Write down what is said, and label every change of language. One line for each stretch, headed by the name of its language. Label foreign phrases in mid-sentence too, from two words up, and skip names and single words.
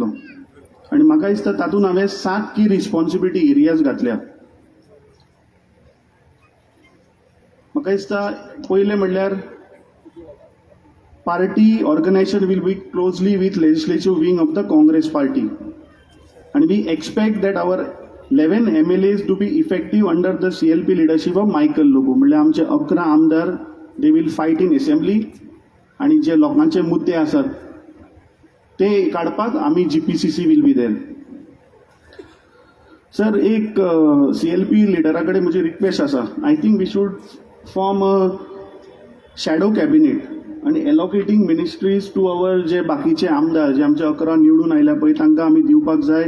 Konkani: आणि म्हाका दिसता तातूंत हांवें 7
English: key responsibility areas
Konkani: घातल्या. म्हाका दिसता पयलें म्हणल्यार
English: party organisation will work closely with legislative wing of the Congress party, and we expect that our 11 MLAs to be effective under the CLP leadership of Michael Lobo.
Konkani: म्हणल्यार आमचे 11 आमदार
English: they will fight in assembly,
Konkani: आणि जे लोकांचे मुद्दे आसात ते काडपाक आमी
English: GPCC will be there.
Konkani: सर एक CLP लिडरा कडेन म्हजी रिक्वेस्ट आसा.
English: I think we should form a shadow cabinet आणि allocating ministries to our
Konkani: जे बाकीचे आमदार जे आमचे 11 निवडून आयल्या पळय तांकां आमी दिवपाक जाय.